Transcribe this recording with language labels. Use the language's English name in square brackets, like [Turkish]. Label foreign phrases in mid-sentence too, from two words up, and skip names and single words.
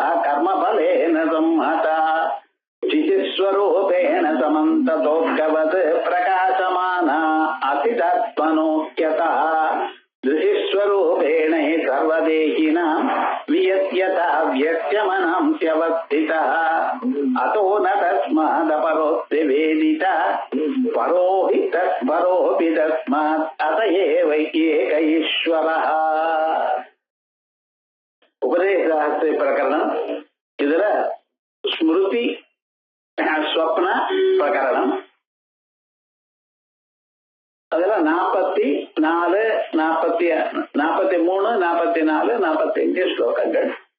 [Sanskrit] कर्मफलेन संहता चितिस्वरूपेण समन्ततोऽभवत् प्रकाशमाना अतितत्त्वनोक्यतः दृशिस्वरूपेण हि सर्वदेहिनां वियत्यता व्यक्त्यमनांस्यवस्थितः अतो न तस्मादपरोऽस्ति वेदिता परोऽपि तस्मात् अत एव एक ईश्वरः. [Tamil] உபதேச பிரகரணம். இதுல ஸ்மிருதி ஸ்வப்ன பிரகரணம். அதுல 44, 43, 44, 45 ஸ்லோகங்கள்.